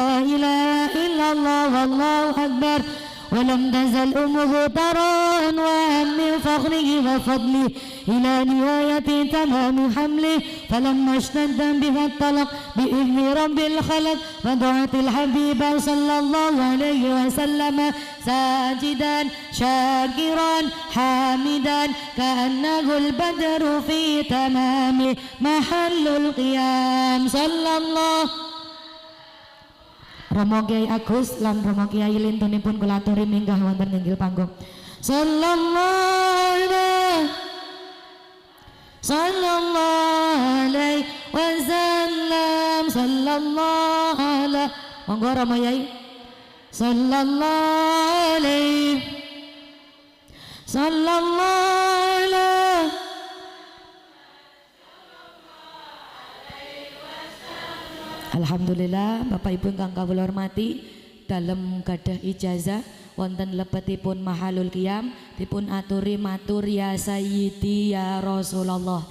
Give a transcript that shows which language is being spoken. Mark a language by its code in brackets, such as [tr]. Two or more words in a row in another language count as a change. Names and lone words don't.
[ar] إله إلا الله والله أكبر ولم تزل أمه ترى أنواعا من فخره وفضله إلى نهاية تمام حمله فلما اشتد بها الطلق بإذن رب الخلق فدعت الحبيب صلى الله عليه وسلم ساجدا شاكرا حامدا كأنه البدر في تمام محل القيام صلى الله. [jv] Romo Kiai Agus lan Romo Kiai lintunipun kula aturi minggah wonten inggil panggung. [ar] صلى الله عليه وسلم صلى الله عليه. [jv] Monggo Romo Yai. [ar] صلى الله عليه الحمد لله [jv] Bapak Ibu ingkang kawula hormati, dalem gadah ijazah wonten lebetipun [ar] محل القيام [jv] dipun aturi matur [ar] يا سيدي يا رسول الله.